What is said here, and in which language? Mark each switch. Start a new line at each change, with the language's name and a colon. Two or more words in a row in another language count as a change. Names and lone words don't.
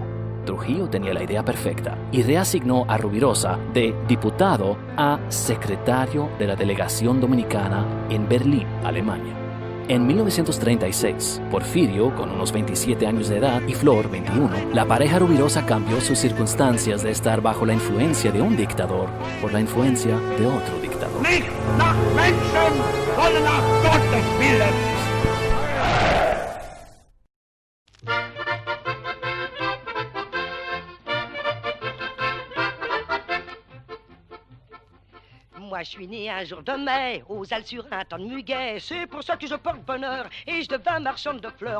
Spanish: Trujillo tenía la idea perfecta y reasignó a Rubirosa de diputado a secretario de la delegación dominicana en Berlín, Alemania. En 1936, Porfirio, con unos 27 años de edad, y Flor, 21, la pareja Rubirosa cambió sus circunstancias de estar bajo la influencia de un dictador por la influencia de otro dictador.
German: Nicht nach Menschen, sondern nach Gottes Willen.
French: Moi, je suis né un jour de mai, aux Alpes sur un temps de muguet. C'est pour ça que je porte bonheur et je devins marchande de fleurs.